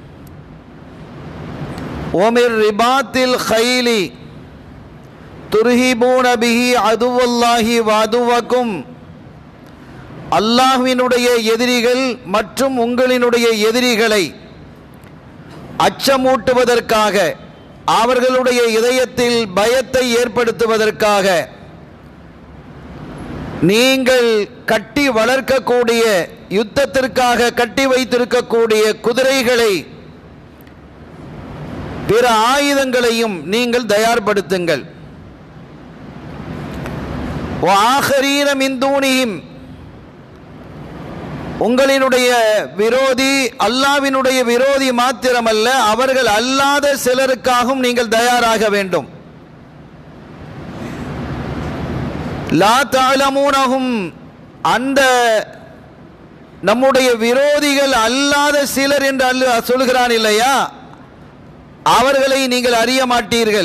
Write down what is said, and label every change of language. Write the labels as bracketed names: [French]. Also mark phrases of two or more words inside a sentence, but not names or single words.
[Arabic] ومن رباط الخيل ترهبون به عدو الله وعدوكم, [Tamil] அல்லாஹ்வினுடைய எதிரிகள் மற்றும் உங்களினுடைய எதிரிகளை அச்சமூட்டுவதற்காக, அவர்களுடைய இதயத்தில் பயத்தை ஏற்படுத்துவதற்காக நீங்கள் கட்டி வளர்க்கக்கூடிய, யுத்தத்திற்காக கட்டி வைத்திருக்கக்கூடிய குதிரைகளை, பிற ஆயுதங்களையும் நீங்கள் தயார்படுத்துங்கள். [Arabic] وآخرين من دونهم, [Tamil] உங்களினுடைய விரோதி அல்லாஹ்வினுடைய விரோதி மாத்திரமல்ல, அவர்கள் அல்லாத சிலருக்காகவும் நீங்கள் தயாராக வேண்டும். [Arabic] لا تعلمونهم, [Tamil] அந்த நம்முடைய விரோதிகள் அல்லாத சிலர் என்று அல்லாஹ் சொல்கிறான் இல்லையா, அவர்களை நீங்கள் அறிய மாட்டீர்கள்.